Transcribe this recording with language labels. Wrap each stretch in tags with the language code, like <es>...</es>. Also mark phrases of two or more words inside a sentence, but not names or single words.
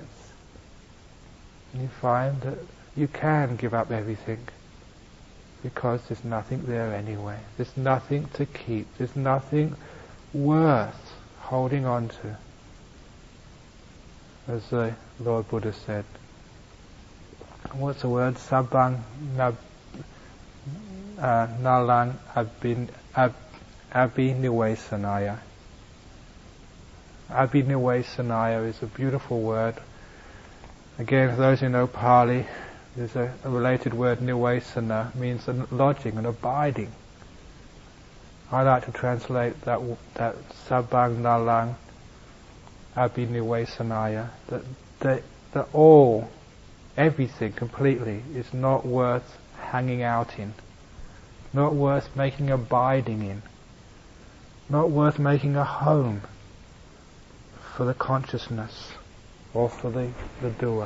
<en>And you find that you can give up everything because there's nothing there anyway. There's nothing to keep. There's nothing worth holding on to. As the Lord Buddha said, what's the word?</en> <pi>Sabbang nalang abhinivesanaya.</pi> <en>Abhinivesanaya is a beautiful word. Again, for those who know Pali, there's a related word, nivesana, means a lodging, an abiding. I like to translate that</en> <pi>sabbang nalang abhinivesanaya,</pi> <en>that all, everything completely is not worth hanging out in, not worth making abiding in, not worth making a home for the consciousness or for the doer.</en>